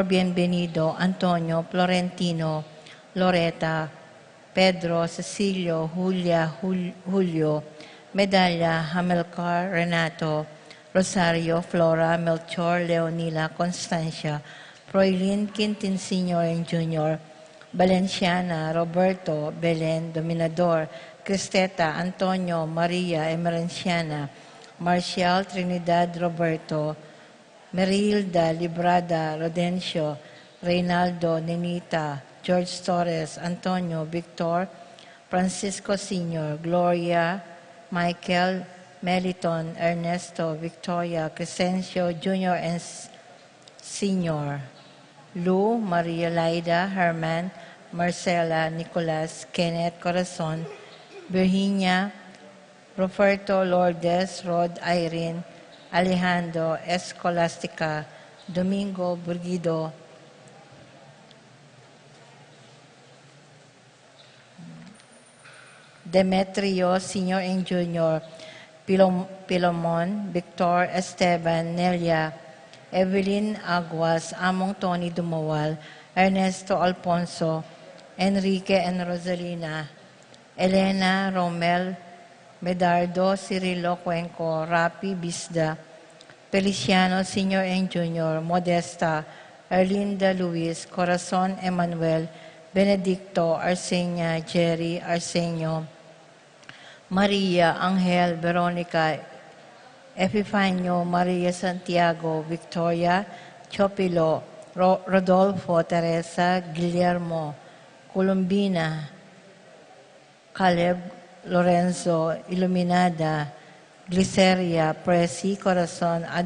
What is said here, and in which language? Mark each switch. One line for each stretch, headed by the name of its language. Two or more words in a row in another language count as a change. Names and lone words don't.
English: Bienvenido, Antonio, Florentino, Loreta, Pedro, Cecilio, Julia, Julio, Medalla, Hamilcar, Renato, Rosario, Flora, Melchor, Leonila, Constancia, Froilin, Quintin Sr. and Jr., Valenciana, Roberto, Belen, Dominador, Cristeta, Antonio, Maria, Emerenciana, Marcial, Trinidad, Roberto, Merilda, Librada, Rodencio, Reynaldo, Nenita, George Torres, Antonio, Victor, Francisco Sr., Gloria, Michael, Meliton, Ernesto, Victoria, Crescencio Jr. and Sr., Lou, Maria Laida, Herman, Marcela, Nicolas, Kenneth, Corazon, Virginia, Roberto, Lourdes, Rod, Irene, Alejandro, Escolastica, Domingo, Burgido, Demetrio, Sr. and Jr., Pilomon, Victor, Esteban, Nelia, Evelyn Aguas, Among Tony Dumawal, Ernesto Alfonso, Enrique and Rosalina, Elena, Romel, Medardo, Cirilo Cuenco, Rapi Bisda, Feliciano Sr. and Jr., Modesta, Erlinda Luis, Corazon Emmanuel, Benedicto, Arsenia, Jerry, Arsenio, Maria, Angel, Veronica, Epifanio, Maria Santiago, Victoria, Chopilo, Rodolfo, Teresa, Guillermo, Columbina, Caleb, Lorenzo, Iluminada, Gliceria, Presi, Corazon,